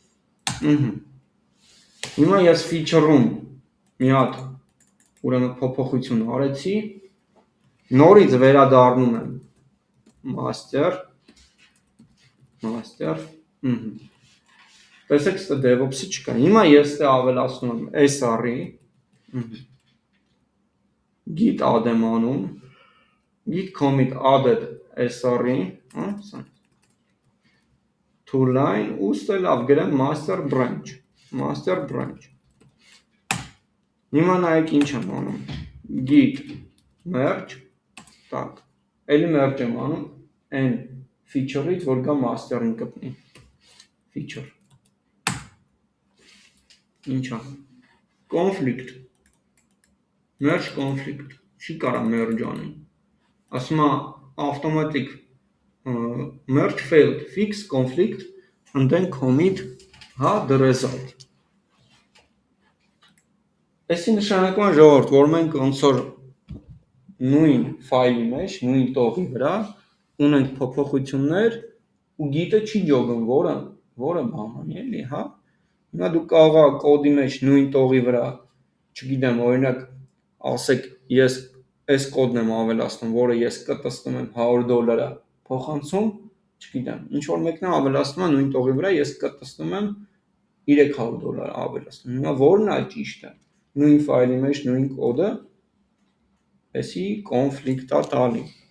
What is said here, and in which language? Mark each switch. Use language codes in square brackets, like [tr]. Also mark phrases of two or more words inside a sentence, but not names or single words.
[hy] Հիմա ես feature-ում մի հատ ուրեմն փոփոխություն արեցի, նորից վերադառնում եմ master, տեսեք, ստե DevOps-ը չկա։ Հիմա ես ստե ավելացնում եմ SR-ի, [en] git add [hy] եմ անում, [en] git commit added SR-ի, to line [hy] ու ստե լավ գրեմ [en] master branch։ [hy] Հիմա նայեք ինչ եմ անում, [en] git merge, [hy] так, էլի merge եմ անում այն feature-ից, որ գա master-ին կպնի, feature, ինչա, [en] conflict, merge conflict, [hy] չի կարա merge անի, ասում է [en] automatic merge failed, fix conflict, and then commit the result. [hy] Այսի նշանակում է ժողովուրդ, որ մենք ոնց որ նույն ֆայլի մեջ, նույն տողի վրա ունենք փոփոխություններ ու գիտը չի ջոգում, որը բանանի էլի, հա։ Հիմա դու կարող ես կոդի մեջ նույն տողի վրա, չգիտեմ, օրինակ, ասեք, ես այս կոդն եմ ավելացնում, որը ես կտստում եմ $100 փոխանցում, չգիտեմ, ինչ որ մեկն է ավելացնում է նույն տողի վրա, ես կտստում եմ $300 ավելացնում։ Հիմա որն է ճիշտը։ Նույն ֆայլի մեջ նույն կոդը, այսի կոնֆլիկտ է տալի։